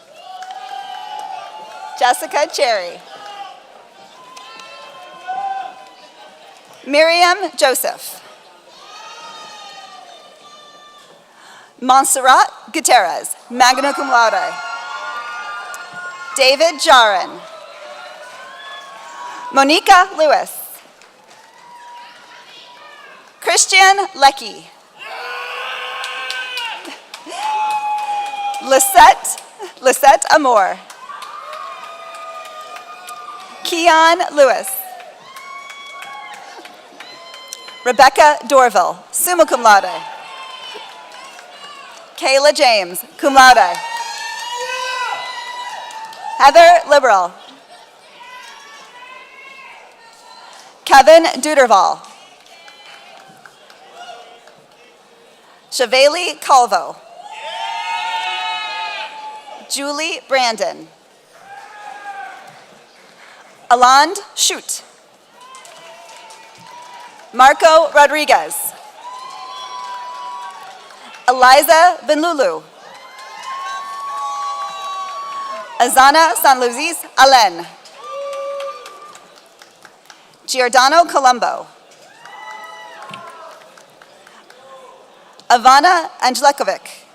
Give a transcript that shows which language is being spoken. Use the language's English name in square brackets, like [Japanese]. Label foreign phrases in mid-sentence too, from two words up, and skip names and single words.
[English] Jessica Cherry. Miriam Joseph. Montserrat Gutierrez, [Latin] magna cum laude. [English] David Jarin. Monica Lewis. Christian Leckie. Lisette Amor. Keon Lewis. Rebecca Dorville, [Latin] summa cum laude. [English] Kayla James, [Latin] cum laude. [English] Heather Liberal. Kevin Duderval. Shaveli Calvo. Julie Brandon. Aland Shute. Marco Rodriguez. Eliza Benlulu. Azana Sanluzis Alen. Giordano Colombo. Ivana Angelikovic.